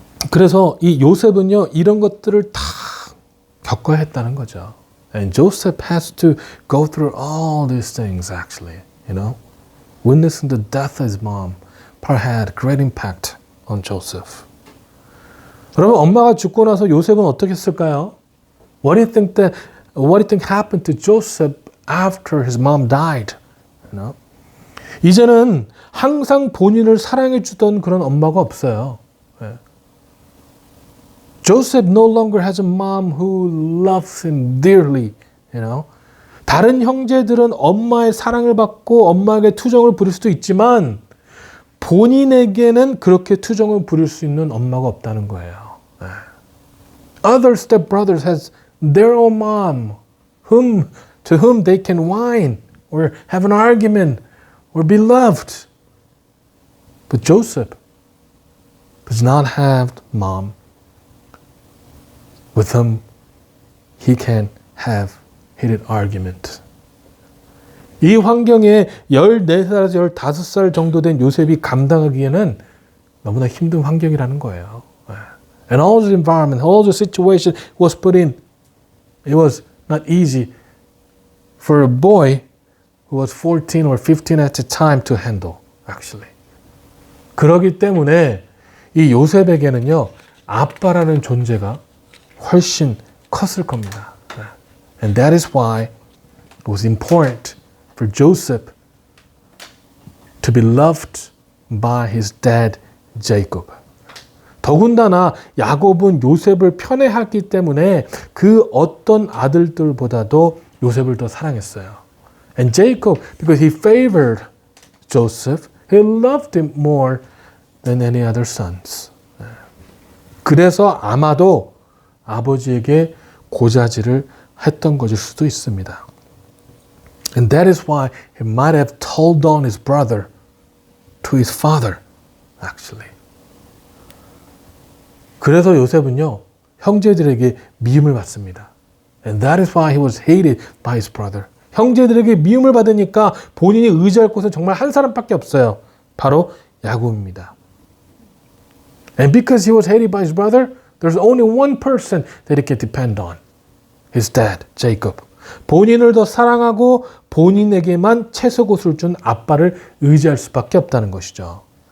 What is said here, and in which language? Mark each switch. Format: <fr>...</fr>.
<ko>그래서 이 요셉은요, 이런 것들을 다 겪어야 했다는 거죠.</ko> <en>And Joseph has to go through all these things, actually, you know. Witnessing the death of his mom probably had great impact on Joseph.</en> <ko>여러분, 엄마가 죽고 나서 요셉은 어떻게 했을까요?</ko> <en>What do you think happened to Joseph after his mom died? You know?</en> <ko>이제는 항상 본인을 사랑해 주던 그런 엄마가 없어요.</ko> <en>Joseph no longer has a mom who loves him dearly, you know.</en> <ko>다른 형제들은 엄마의 사랑을 받고 엄마에게 투정을 부릴 수도 있지만 본인에게는 그렇게 투정을 부릴 수 있는 엄마가 없다는 거예요.</ko> <en>Other stepbrothers has their own mom to whom they can whine or have an argument or be loved. But Joseph does not have mom with whom he can have heated argument.</en> <ko>이 환경에 14살에서 15살 정도 된 요셉이 감당하기에는 너무나 힘든 환경이라는 거예요.</ko> <en>And all the environment, all the situation was put in, it was not easy for a boy who was 14 or 15 at the time to handle, actually.</en> <ko>그러기 때문에 이 요셉에게는요, 아빠라는 존재가 훨씬 컸을 겁니다.</ko> <en>And that is why it was important for Joseph to be loved by his dad, Jacob.</en> <ko>더군다나 야곱은 요셉을 편애하기 때문에 그 어떤 아들들보다도 요셉을 더 사랑했어요.</ko> <en>And Jacob, because he favored Joseph, he loved him more than any other sons.</en> <ko>그래서 아마도 아버지에게 고자질을 했던 것일 수도 있습니다.</ko> <en>And that is why he might have told on his brother to his father, actually.</en> <ko>그래서 요셉은요, 형제들에게 미움을 받습니다.</ko> <en>And that is why he was hated by his brother.</en> <ko>형제들에게 미움을 받으니까 본인이 의지할 곳은 정말 한 사람밖에 없어요. 바로 야곱입니다.</ko> <en>And because he was hated by his brother, there's only one person that he can depend on. His dad, Jacob.</en> <ko>본인을 더 사랑하고 본인에게만 채소곳을 준 아빠를 의지할 수밖에 없다는 것이죠.</ko>